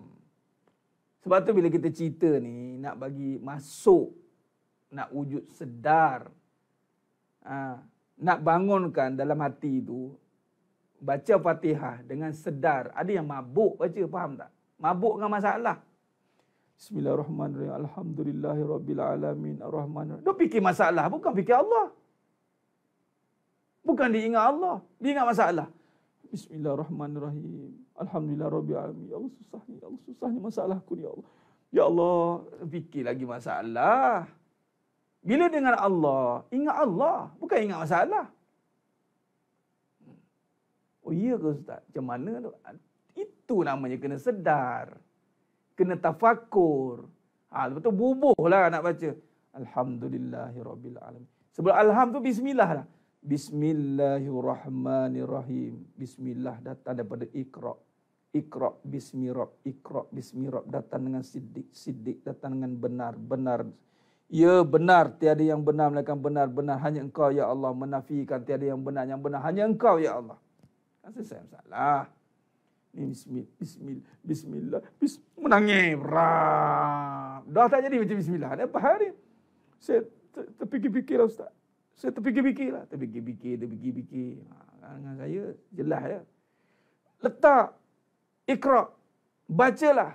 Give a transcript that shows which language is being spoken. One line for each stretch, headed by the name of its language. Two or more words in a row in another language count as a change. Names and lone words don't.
Malay: Sebab tu bila kita cerita ni, nak bagi masuk, nak wujud sedar, nak bangunkan dalam hati tu, baca Fatihah dengan sedar. Ada yang mabuk baca, faham tak? Mabuk dengan masalah.
Arabic: بسم الله الرحمن الرحيم. الحمد لله رب العالمين. الرحمن الرحيم.
Malay: Dia fikir masalah, bukan fikir Allah. Bukan dia ingat Allah. Dia ingat masalah.
Arabic: بسم الله الرحمن الرحيم. الحمد لله رب العالمين.
Malay: Ya Allah susahnya. Ya Allah susahnya masalahku ni ya Allah. Ya Allah. Fikir lagi masalah. Bila dengan Allah, ingat Allah. Bukan ingat masalah. Oh iya ke Ustaz? Macam mana tu? Itu namanya kena sedar. Kena tafakur. Lepas tu bubuhlah nak baca.
Arabic: الحمد لله رب العالمين.
Malay: Sebelum alham tu bismillah lah.
Arabic: بسم الله الرحمن الرحيم.
Malay: Bismillah datang daripada Iqra.
Arabic: اقرأ باسم رب. اقرأ باسم رب
Malay: datang dengan siddiq. Siddiq datang dengan benar. Benar. Ya benar. Tiada yang benar melainkan benar. Benar hanya Engkau ya Allah. Menafikan tiada yang benar. Yang benar hanya Engkau ya Allah. Kan selesai masalah. Bismillah. Menangis. Dah tak jadi macam bismillah. Ada apa hari? Saya terfikir-fikir lah Ustaz. Saya terfikir-fikir lah. Terfikir-fikir. Dengan saya jelas ya. Letak. Iqra. Bacalah.